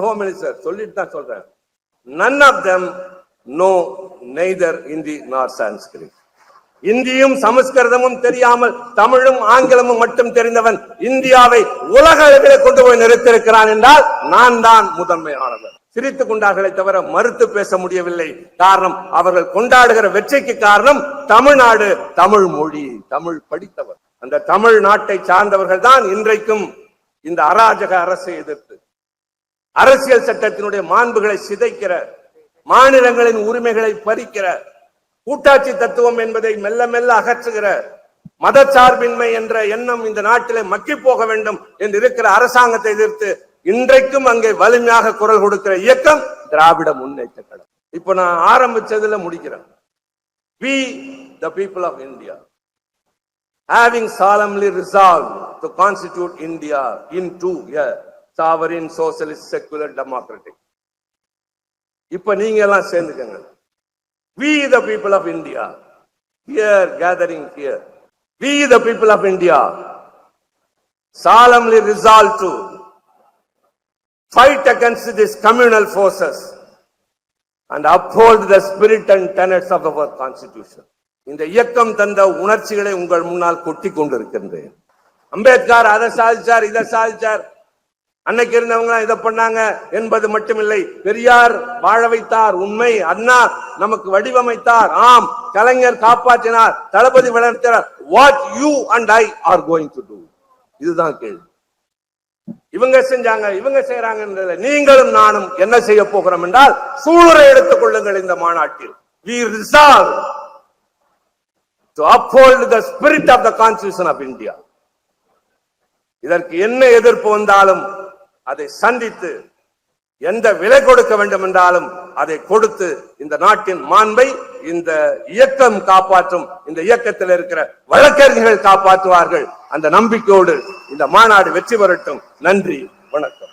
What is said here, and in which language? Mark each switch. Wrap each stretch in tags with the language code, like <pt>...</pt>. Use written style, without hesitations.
<en>Home Minister</en> <ta>சொல்லிட்டு தான் சொல்றேன்,</ta> <en>none of them know neither Hindi nor Sanskrit.</en> <ta>இந்தியும் சமஸ்கிருதமும் தெரியாமல் தமிழும் ஆங்கிலமும் மட்டும் தெரிந்தவன் இந்தியாவை உலக அளவில் கொண்டு போய் நிறுத்தியிருக்கிறான் என்றால் நான் தான் முதன்மையானவன். சிரித்துக் கொண்டார்களே தவிர மறுத்து பேச முடியவில்லை. காரணம், அவர்கள் கொண்டாடுகிற வெற்றிக்கு காரணம் தமிழ்நாடு, தமிழ் மொழி, தமிழ் படித்தவர். அந்த தமிழ் நாட்டை சார்ந்தவர்கள் தான் இன்றைக்கும் இந்த அராஜக அரசை எதிர்த்து அரசியல் சட்டத்தினுடைய மாண்புகளை சிதைக்கிற, மாநிலங்களின் உரிமைகளை பறிக்கிற, கூட்டாட்சி தத்துவம் என்பதை மெல்ல மெல்ல அகற்றுகிற, மதச்சார்பின்மை என்ற எண்ணம் இந்த நாட்டிலே மக்கி போக வேண்டும் என்று இருக்கிற அரசாங்கத்தை எதிர்த்து இன்றைக்கும் அங்கே வலிமையாக குரல் கொடுக்கிற இயக்கம் திராவிட முன்னேற்ற கழகம். இப்ப நான் ஆரம்பிச்சதுல முடிக்கிறேன்.</ta> <en>We the people of India having solemnly resolved to constitute India into a sovereign socialist secular democratic.</en> <ta>இப்ப நீங்க எல்லாம் சேர்ந்துக்கங்க.</ta> <en>We the people of India here gathering here, we the people of India solemnly resolve to fight against these communal forces and uphold the spirit and tenets of our constitution.</en> <ta>இந்த இயக்கம் தந்த உணர்ச்சிகளை உங்கள் முன்னால் கொட்டி கொண்டிருக்கின்றேன். அம்பேத்கர் அதை சாதிச்சார், இதை சாதிச்சார், அன்னைக்கு இருந்தவங்க இதை பண்ணாங்க என்பது மட்டுமில்லை. பெரியார் வாழ வைத்தார், உண்மை. அண்ணா நமக்கு வடிவமைத்தார், ஆம். கலைஞர் காப்பாற்றினார், தளபதி வளர்த்தார்.</ta> <en>What you and I are going to do?</en> <ta>இதுதான் கேள்வி. இவங்க செஞ்சாங்க, இவங்க செய்யறாங்க. நீங்களும் நானும் என்ன செய்ய போகிறோம் என்றால், சூளுரை எடுத்துக் கொள்ளுங்கள். இந்த மாநாட்டில்</ta> <en>we resolve to uphold the spirit of the Constitution of India.</en> <ta>இதற்கு என்ன எதிர்ப்பு வந்தாலும் அதை சந்தித்து, எந்த விலை கொடுக்க வேண்டும் என்றாலும் அதை கொடுத்து இந்த நாட்டின் மாண்பை இந்த இயக்கம் காப்பாற்றும். இந்த இயக்கத்தில் இருக்கிற வழக்கறிஞர்கள் காப்பாற்றுவார்கள். அந்த நம்பிக்கையோடு இந்த மாநாடு வெற்றி பெறட்டும். நன்றி, வணக்கம்.</ta>